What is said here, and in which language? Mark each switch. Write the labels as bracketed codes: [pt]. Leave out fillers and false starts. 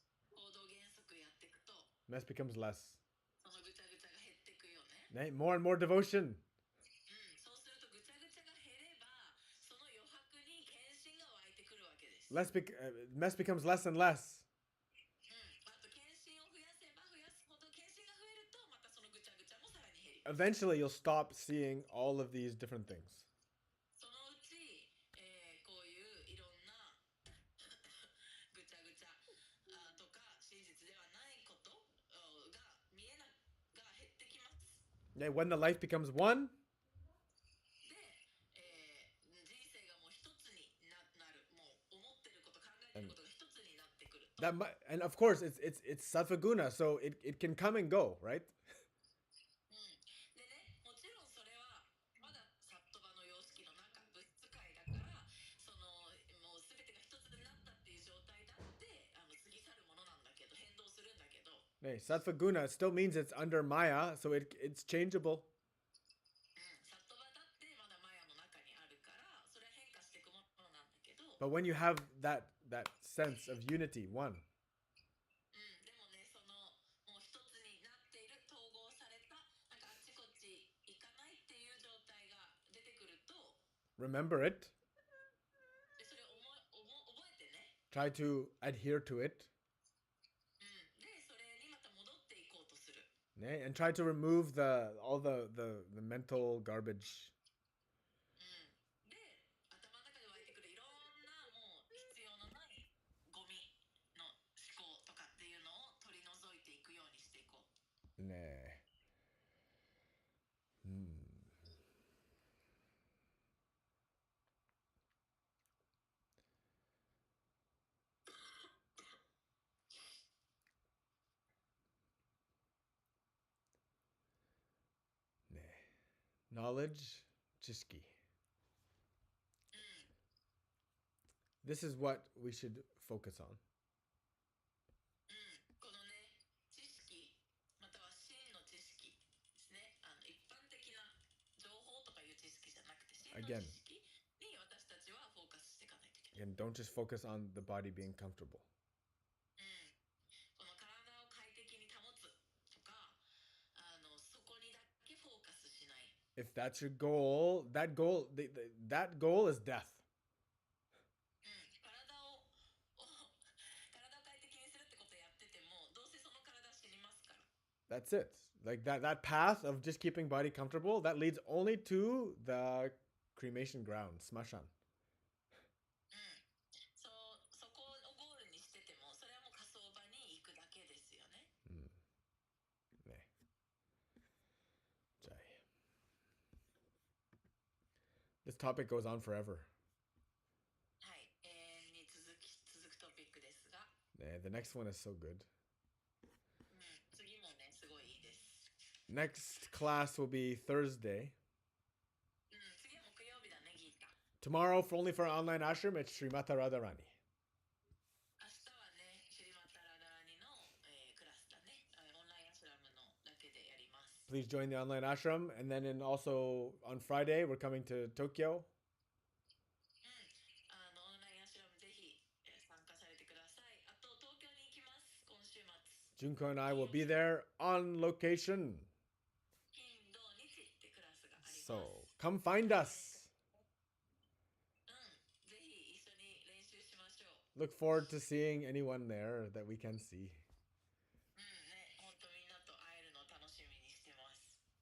[ja] 行動原則やっていくと、 [en] mess becomes less. [ja] そのぐちゃぐちゃが減っていくよね。 [en] Ne. More and more devotion. [ja] そうするとぐちゃぐちゃが減れば、その余白に献身が湧いてくるわけです。 [en] Mess becomes less and less. [ja] あと献身を増やせば増やすほど献身が増えると、またそのぐちゃぐちゃもさらに減ります。 [en] Eventually, you'll stop seeing all of these different things. [ja] そのうち、こういういろんなぐちゃぐちゃとか真実ではないことが見えなが減ってきます。 Ne. [en] When the life becomes one, [ja] で、人生がもう一つになる、もう思ってること考えてることが一つになってくると、 [en] and of course, it's sattva-guna, so it can come and go, right? [ja] でね、もちろんそれはまだサットバの様式の中、物質界だから、そのもう全てが一つになったっていう状態だって過ぎ去るものなんだけど、変動するんだけど、 Ne. [en] Sattva-guna still means it's under Maya, so it's changeable. [ja] サットバだってまだマヤの中にあるから、それは変化していくものなんだけど、 [en] But when you have that sense of unity, one, [ja] でもね、そのもう一つになっている、統合された、なんかあっちこっち行かないっていう状態が出てくると、 [en] remember it, [ja] でそれを覚えてね、 [en] try to adhere to it, [ja] でそれにまた戻っていこうとする。 [en] ne. And try to remove all the mental garbage. [ja] で、頭の中で湧いてくるいろんなもう必要のないゴミの思考とかっていうのを取り除いていくようにしていこう。 Ne. [en] knowledge, [ja] 知識。うん。 [en] This is what we should focus on. [ja] うん、このね、知識、または真の知識ですね。一般的な情報とかいう知識じゃなくて、真の [en] Again. [ja] 知識に私たちはフォーカスしていかないといけない。 [en] Again, don't just focus on the body being comfortable. [ja] うん、この体を快適に保つとか、そこにだけフォーカスしない。 [en] If that's your goal, that goal is death. [ja] うん、体を快適にするってことやってても、どうせその体死にますから。 [en] That's it. Like that path of just keeping body comfortable, that leads only to the cremation ground, smashan. [ja] うん、そこをゴールにしてても、それはもう火葬場に行くだけですよね。ね。じゃあ。 [en] This topic goes on forever. [ja] はい、永遠に続くトピックですが、 [en] The next one is so good. [ja] うん、次もね、すごいいいです。 [en] Next class will be Thursday. [ja] うん、次は木曜日だね、ギータ。 [en] Tomorrow, only for our online ashram, it's Srimata Radharani. [ja] 明日はね、シリマタララニの、クラスだね。オンラインアシュラムのだけでやります。 [en] Please join the online ashram. And then also on Friday, we're coming to Tokyo. [ja] うん、オンラインアシュラムぜひ参加されてください。あと、東京に行きます、今週末。 [en] Junko and I will be there on location. [ja] 金、土、日ってクラスがあります。 [en] So come find us. [ja] うん、ぜひ一緒に練習しましょう。 [en] Look forward to seeing anyone there that we can see. [ja] うんね、ほんとみんなと会えるのを楽しみにしてます。